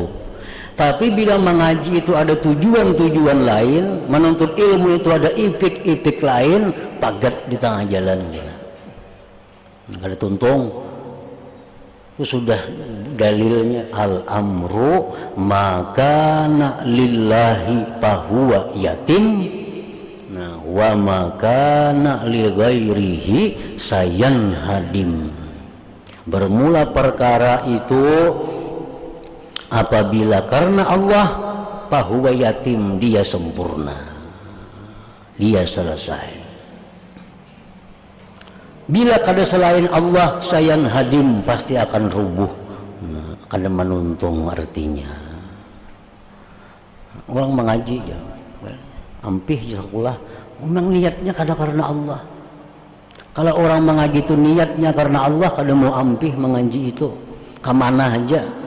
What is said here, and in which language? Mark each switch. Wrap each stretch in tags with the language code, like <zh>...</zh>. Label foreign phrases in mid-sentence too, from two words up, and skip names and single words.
<bjn>Tapi bila mengaji itu ada tujuan-tujuan lain, menuntut ilmu itu ada ipik-ipik lain, pagat di tengah jalan gitu. Ada tuntung itu sudah dalilnya</bjn> <ar>الأمر ما كان لله فهو يتم وما كان لغيره سينهدم.</ar> <bjn>Bermula perkara itu apabila karena Allah</bjn> <ar>فهو يتم,</ar> <bjn>dia sempurna, dia selesai. Bila kada selain Allah</bjn> <ar>سينهدم,</ar> <bjn>pasti akan rubuh, kada menuntung artinya. Orang mengaji ya ampih sekolah memang niatnya kada karena Allah. Kalau orang mengaji itu niatnya karena Allah, kada mau ampih mengaji itu kemana aja.</bjn>